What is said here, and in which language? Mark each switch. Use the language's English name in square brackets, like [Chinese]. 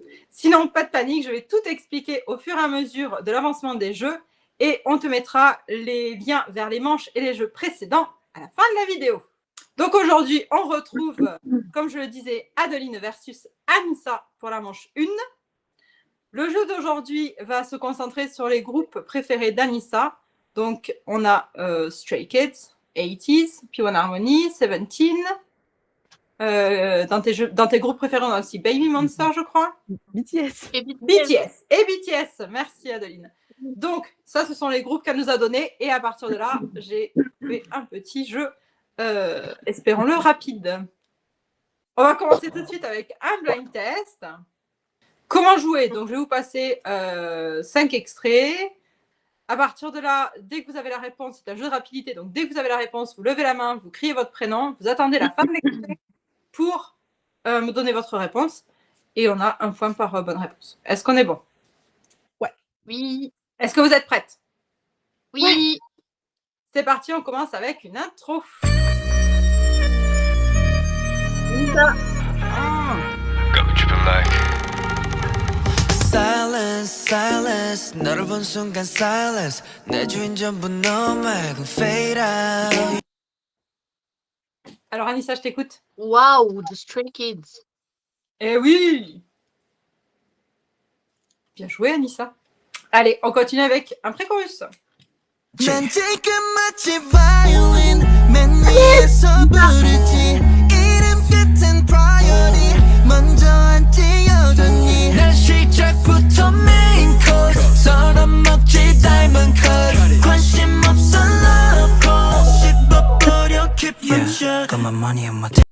[French] Sinon, pas de panique, je vais tout expliquer au fur et à mesure de l'avancement des jeux et on te mettra les liens vers les manches et les jeux précédents à la fin de la vidéo. Donc aujourd'hui, on retrouve, comme je le disais, Adeline versus Anissa pour la manche 1. Le jeu d'aujourd'hui va se concentrer sur les groupes préférés d'Anissa. Donc, on a Stray Kids, 80s, P1 Harmony, 17. Dans tes groupes préférés, on a aussi Baby Monster, je crois. BTS. Et BTS. BTS. Et BTS. Merci, Adeline. Donc, ça, ce sont les groupes qu'elle nous a donnés. Et à partir de là, j'ai fait un petit jeu, espérons-le, rapide. On va commencer tout de suite avec un blind test. Comment jouer? Donc, je vais vous passer 5 extraits. À partir de là, dès que vous avez la réponse, c'est un jeu de rapidité. Donc, dès que vous avez la réponse, vous levez la main, vous criez votre prénom, vous attendez la fin de l'extrait pour me donner votre réponse. Et on a un point par bonne réponse. Est-ce qu'on est bon? Ouais. Oui. Est-ce que vous êtes prête? Oui. Ouais. C'est parti, on commence avec une intro. Silence, silence. [Korean] 너를 본 순간 silence. 내 주인 전부 너 말고 fade out. [French] Alors Anissa, je t'écoute. Waouh, The Stray Kids. Eh oui! Bien joué, Anissa. Allez, on continue avec un pré-chorus. [Korean] 난 지금 마치 violin 맨 위에서 부르지 이름 끝엔 priority 먼저 앉지 여전히 난 시작부터 main course 서로 먹지 diamond cut 관심 없어 love call 씹어버려 깊은 shot Got my money on my